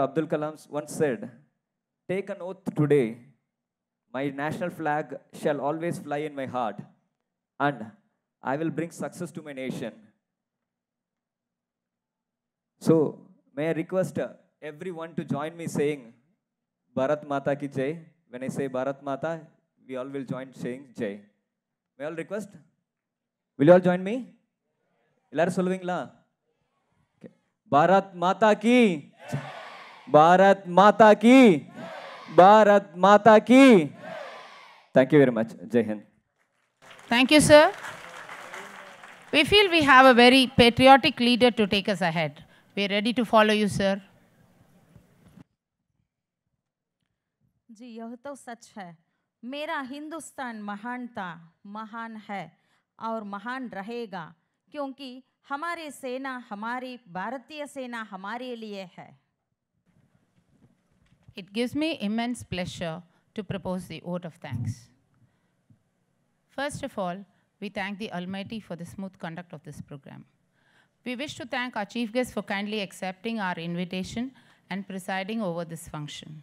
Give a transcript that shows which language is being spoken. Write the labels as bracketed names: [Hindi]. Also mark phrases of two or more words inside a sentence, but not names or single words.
[English] Abdul Kalam once said, "Take an oath today, my national flag shall always fly in my heart, and I will bring success to my nation." So, may I request everyone to join me saying, [Hindi] भारत माता की जय. [English] When I say Bharat Mata, we all will join saying Jai. May I all request? Will you all join me? [Tamil] எல்லாரு சொல்விங்களா? Okay. [Hindi] भारत माता की। भारत माता की. भारत माता की. [English] Thank you very much. [Hindi] जय हिंद. [English] Thank you, sir. We feel we have a very patriotic leader to take us ahead. We are ready to follow you, sir. [Hindi] जी, यह तो सच है। मेरा हिंदुस्तान महान था, महान है और महान रहेगा, क्योंकि हमारी सेना, हमारी भारतीय सेना हमारे लिए है। [English] It gives me immense pleasure to propose the vote of thanks. First of all, we thank the Almighty for the smooth conduct of this program. We wish to thank our chief guest for kindly accepting our invitation and presiding over this function.